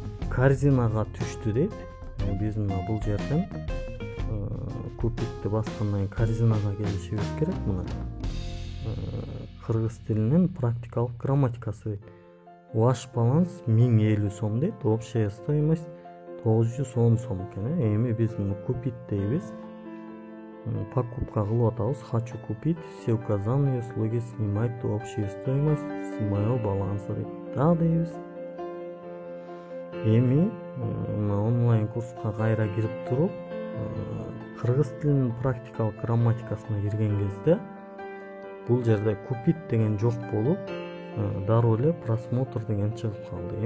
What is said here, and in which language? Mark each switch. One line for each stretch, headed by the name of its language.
Kyrgyz: Корзинага түштү дейт. Биз мына бул жерден купитти баскандан кийин корзинага келишибиз керек. Мына кыргыз тилинин практикалык грамматикасы.
Russian: Ваш баланс 1050 сом
Kyrgyz: дейт.
Russian: Общая стоимость
Kyrgyz: 910 сом экен. Эми биз муну купить дейбиз. Покупка кылып атабыз.
Russian: Хочу купить все указанные услуги снимать общую стоимость с моего баланса
Kyrgyz: дейт. Да дейбиз. Эми онлайн курска кайра кирип туруп, кыргыз тилинин практикалык грамматикасына кирген кезде бул жерде купить деген жок болуп, дароо эле просмотр деген чыгып калды.